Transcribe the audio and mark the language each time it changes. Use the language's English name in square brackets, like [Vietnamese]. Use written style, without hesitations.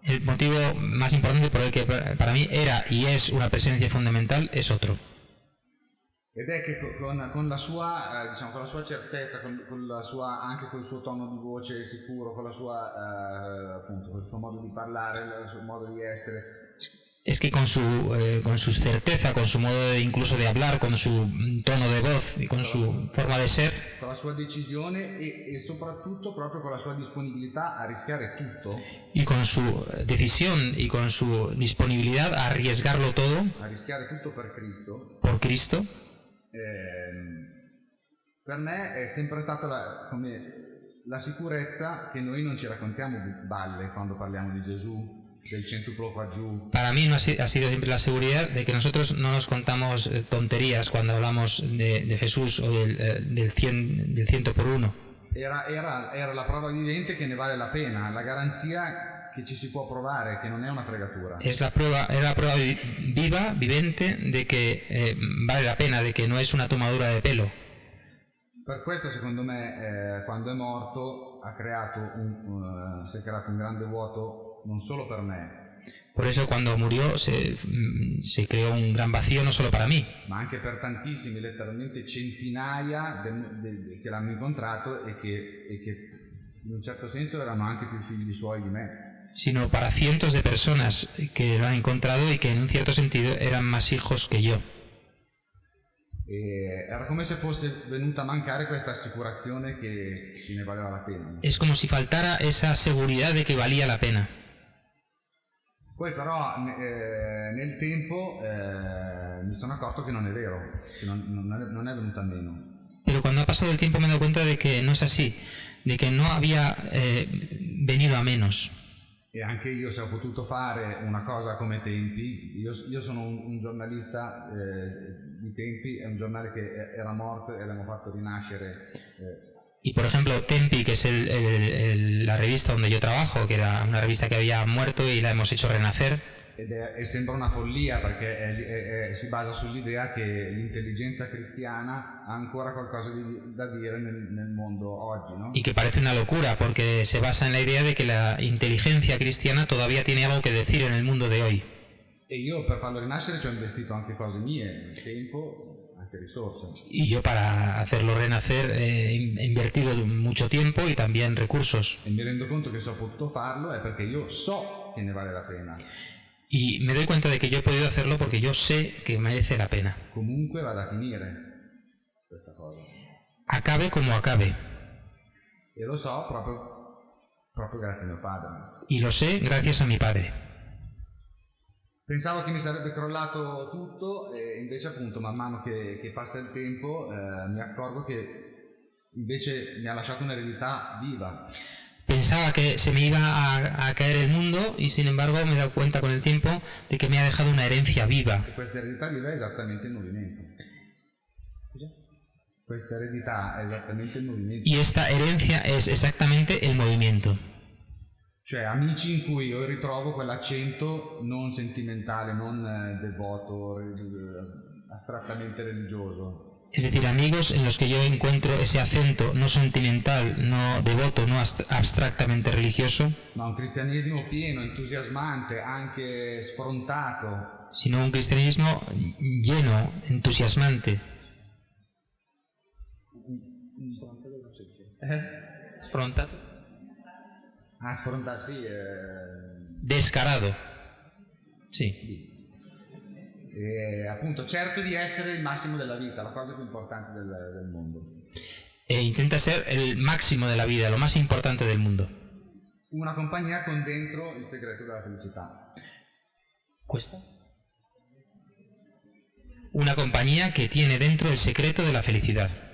[Spanish] El motivo más importante por el que para mí era y es una presencia fundamental es otro. [Italian] Ed è che con la sua certezza, anche col suo tono di voce sicuro, con la sua appunto, con il suo modo di parlare, il suo modo di essere. [Spanish] Es que con su certeza, con su modo incluso de hablar, con su tono de voz y con su forma de ser, [Italian] con la sua decisione e soprattutto proprio con la sua disponibilità a rischiare tutto, [Spanish] y con su decisión y con su disponibilidad a arriesgarlo todo, [Italian] a rischiare tutto per Cristo, per me è sempre stata come la sicurezza che noi non ci raccontiamo balle quando parliamo di Gesù, del centuplo qua giù. [Spanish] Para mí ha sido siempre la seguridad de que nosotros no nos contamos tonterías cuando hablamos de Jesús o del 100 por 1. [Italian] Era la prova vivente che ne vale la pena, la garanzia che ci si può provare, che non è una fregatura. [Spanish] Era la prueba viva, vivente, de que vale la pena, de que no es una tomadura de pelo. [Italian] Per questo secondo me quando è morto si è creato un grande vuoto non solo per me. [Spanish] Por eso cuando murió se creó un gran vacío no solo para mí, [Italian] ma anche per tantissimi, letteralmente centinaia che l'hanno incontrato e che in un certo senso erano anche più figli suoi di me. [Spanish] Sino para cientos de personas que lo han encontrado y que en un cierto sentido eran más hijos que yo. [Italian] Era come se fosse venuta a mancare questa assicurazione che ne valeva la pena. [Spanish] Es como si faltara esa seguridad de que valía la pena. [Italian] Poi però nel tempo mi sono accorto che non è vero, che non è venuta meno. [Spanish] Pero cuando ha pasado el tiempo me he dado cuenta de que no es así, de que no había venido a menos. [Italian] E anche io, se ho potuto fare una cosa come Tempi, io sono un giornalista di Tempi, è un giornale che era morto e l'abbiamo fatto rinascere. [Spanish] Y por ejemplo, Tempi, que es la revista donde yo trabajo, que era una revista que había muerto y la hemos hecho renacer. [Italian] E sembra una follia perché si basa sull'idea che l'intelligenza cristiana ha ancora qualcosa da dire nel mondo oggi, no? [Spanish] Y que parece una locura porque se basa en la idea de que la inteligencia cristiana todavía tiene algo que decir en el mundo de hoy. [Italian] E io per farlo rinascere ci ho investito anche cose mie, tempo, anche risorse. [Spanish] Y yo para hacerlo renacer he invertido mucho tiempo y también recursos. [Italian] E mi rendo conto che se ho potuto farlo è perché io so che ne vale la pena. [Spanish] Y me doy cuenta de que yo he podido hacerlo porque yo sé que merece la pena. [Italian] Comunque vada a finire questa cosa. [Spanish] Acabe como acabe. [Italian] E lo so proprio grazie a mio padre. [Spanish] Y lo sé gracias a mi padre. [Italian] Pensavo che mi sarebbe crollato tutto e invece appunto man mano che passa il tempo mi accorgo che invece mi ha lasciato un'eredità viva. [Spanish] Pensaba que se me iba a caer el mundo y sin embargo me he dado cuenta con el tiempo de que me ha dejado una herencia viva. [Italian] E questa eredità viva è esattamente il movimento. Questa eredità è esattamente il movimento. [Spanish] Y esta herencia es exactamente el movimiento. [Italian] Cioè amici in cui io ritrovo quell'accento non sentimentale, non devoto, astrattamente religioso. [Spanish] Es decir, amigos en los que yo encuentro ese acento no sentimental, no devoto, no abstractamente religioso, [Italian] Ma un cristianesimo pieno, entusiasmante, anche sfrontato. [Spanish] sino un cristianismo lleno, entusiasmante. [Italian] Sfrontato. Sfrontato, sì. [Spanish] Descarado. Sí. [Italian] E appunto cerco di essere il massimo della vita, la cosa più importante del mondo. [Spanish] E intenta ser el máximo de la vida, lo más importante del mundo. [Italian] Una compagnia con dentro il segreto della felicità. [Spanish] ¿Cuesta? Una compañía que tiene dentro el secreto de la felicidad.